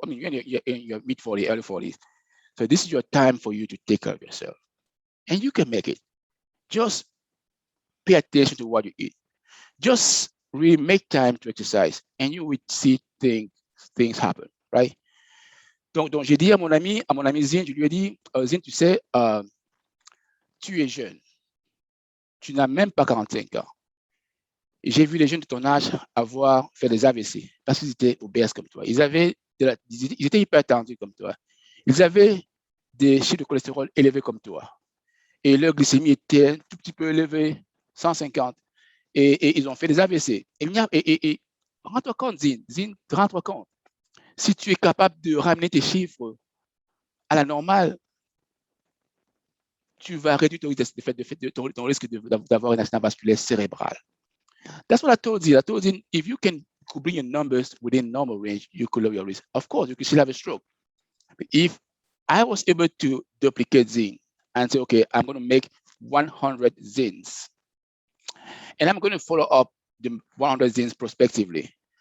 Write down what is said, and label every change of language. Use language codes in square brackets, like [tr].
[en] I mean, you're in your mid 40s, early 40s. So this is your time for you to take care of yourself. And you can make it. Just pay attention to what you eat. Just really make time to exercise, and you will see things happen, right? [fr] Donc j'ai dit à mon ami Zin, je lui ai dit, Zin, tu sais, tu es jeune. Tu n'as même pas 45 ans. J'ai vu les jeunes de ton âge faire des AVC parce qu'ils étaient obèses comme toi. Ils étaient hypertendus comme toi. Ils avaient des chiffres de cholestérol élevés comme toi. Et leur glycémie était un tout petit peu élevée, 150. Et ils ont fait des AVC. Et rends-toi compte, Zin, rends-toi compte. Si tu es capable de ramener tes chiffres à la normale, tu vas réduire ton risque d'avoir un accident vasculaire cérébral. [en] That's what I told you. I told him, if you can bring your numbers within normal range, you could lower your risk. Of course, you could still have a stroke. But if I was able to duplicate Zin and say, okay, I'm going to make 100 Zins, and I'm going to follow up the 100 Zins prospectively.